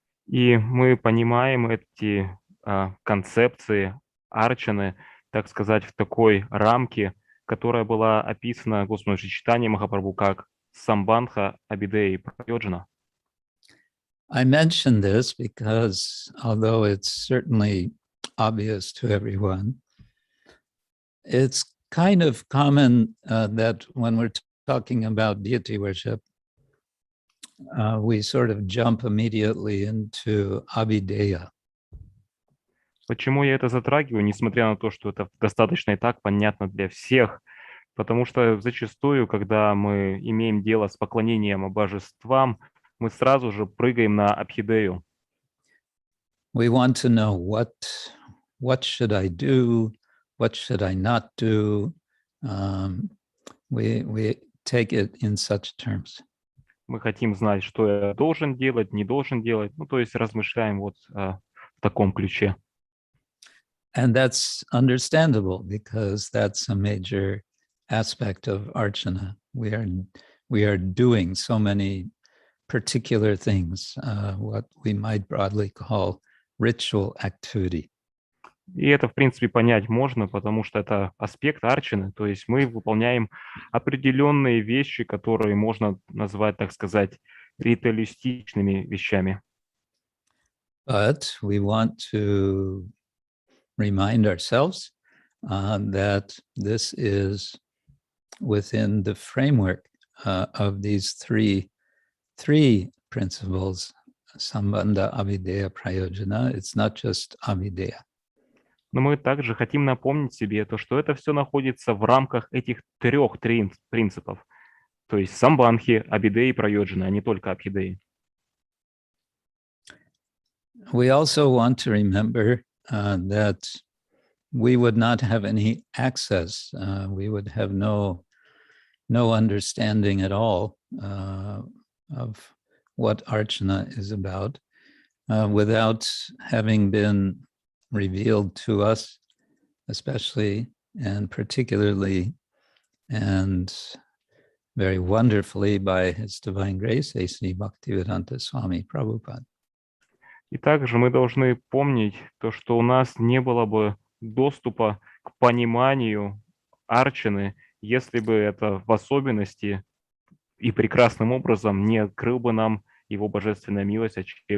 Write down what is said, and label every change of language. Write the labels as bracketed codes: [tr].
[ru] И мы понимаем эти концепции арчаны, так сказать, в такой рамке, которая была описана Господом Шри Чайтаньей Махапрабху как Самбандха, Абидея и Прайоджана. [en] I mention this because although it's certainly obvious to everyone, it's kind of common that when we're talking about deity worship, we sort of jump immediately into Abhideya. [ru] Почему я это затрагиваю, несмотря на то, что это достаточно и так понятно для всех? Потому что зачастую, когда мы имеем дело с поклонением божествам, мы сразу же прыгаем на Абхидею. [en] We want to know what should I do, what should I not do. We take it in such terms. [ru] Мы хотим знать, что я должен делать, не должен делать. Ну, то есть размышляем вот в таком ключе. [en] And that's understandable because that's a major aspect of Archana. We are doing so many particular things, what we might broadly call ritual activity. [ru] И это, в принципе, понять можно, потому что это аспект арчаны, то есть мы выполняем определенные вещи, которые можно назвать, так сказать, ритуалистичными вещами. [en] But we want to remind ourselves that this is within the framework of these three principles, Sambandha, Avideya, Prayojana. It's not just Avideya. [ru] Но мы также хотим напомнить себе то, что это все находится в рамках этих трех принципов, то есть самбандхи, абидеи и прайоджана, а не только абхидеи. [en] We also want to remember that we would not have any access, we would have no understanding at all of what Archana is about without having been revealed to us, especially and particularly and very wonderfully by His Divine Grace, A.C. Bhaktivedanta Swami Prabhupada. [ru] И также мы должны помнить то, что у нас не было бы доступа к пониманию арчаны, если бы это в особенности и прекрасным образом не открыл бы нам его божественная милость А.Ч.